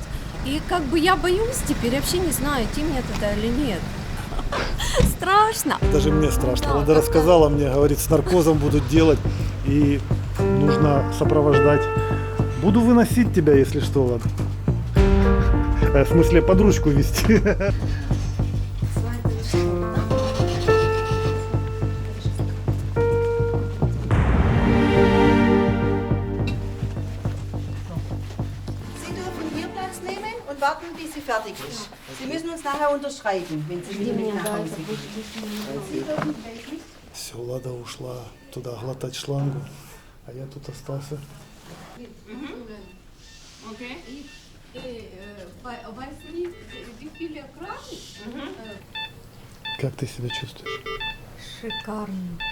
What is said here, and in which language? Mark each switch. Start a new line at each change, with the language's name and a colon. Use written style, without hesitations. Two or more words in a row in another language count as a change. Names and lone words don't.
Russian: И как бы я боюсь теперь, вообще не знаю, идти мне туда или нет. Страшно. даже мне страшно. Да, Лада как-то- рассказала мне, говорит, с наркозом будут делать, и нужно сопровождать. Буду выносить тебя, если что, Лада. В смысле, под ручку вести.
German: Sie dürfen hier Platz nehmen und warten, bis sie fertig ist. Sie müssen uns nachher unterschreiben, wenn Sie wieder mit nach Hause gehen. Sie dürfen wirklich.
Russian: Все, Лада ушла туда глотать шлангу, а я тут остался. Как ты себя чувствуешь? Шикарно.